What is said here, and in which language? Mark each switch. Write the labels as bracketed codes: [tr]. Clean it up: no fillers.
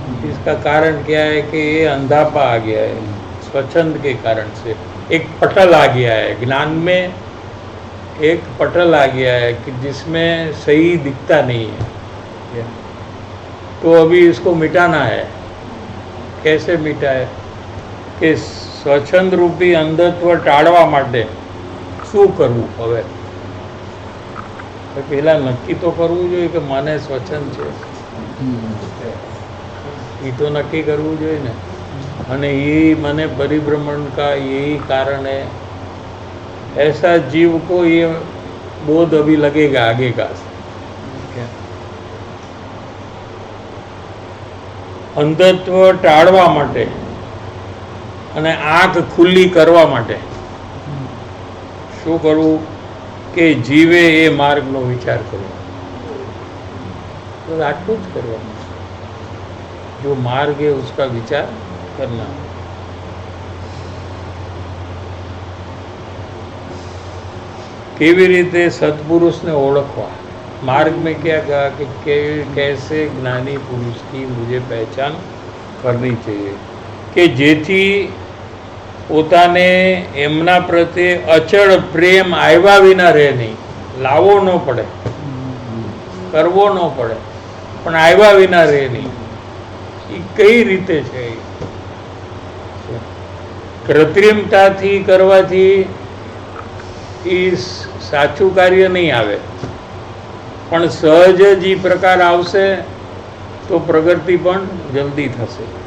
[hi] इसका कारण क्या है कि ये अंधापा आ गया है. स्वच्छंद के कारण से एक पटल आ गया है. ज्ञान में एक पटल आ गया है कि जिसमें सही दिखता नहीं है. तो अभी इसको मिटाना है. कैसे मिटाए? [gu] કે સ્વચ્છંદ રૂપી અંધત્વ ટાળવા માટે શું કરવું? હવે પહેલા નક્કી તો કરવું જોઈએ કે મને સ્વચ્છંદ છે, એ તો નક્કી કરવું જોઈએ ને. અને એ મને પરિભ્રમણ [hi] का यही कारण है, ऐसा जीव को ये बोध अभी लगेगा आगे का. [gu] અંધત્વ ટાળવા માટે અને આંખ ખુલ્લી કરવા માટે શું કરવું? કે જીવે એ માર્ગનો વિચાર કરવો. બસ આટલું જ કરવાનું. જો માર્ગ [hi] है उसका विचार करना. [gu] કેવી રીતે સત્પુરુષને ઓળખવા? [hi] मार्ग में क्या कहा कि कैसे ज्ञानी पुरुष की मुझे पहचान करनी चाहिए [gu] કે જેથી પોતાને એમના પ્રત્યે અચળ પ્રેમ આવ્યા વિના રહે નહીં. લાવવો ન પડે, કરવો ન પડે, પણ આવ્યા વિના રહે નહીં. એ કઈ રીતે છે? કૃત્રિમતાથી કરવાથી એ સાચું કાર્ય નહીં આવે, પણ સહજ જ એ પ્રકાર આવશે તો પ્રગતિ પણ જલ્દી થશે.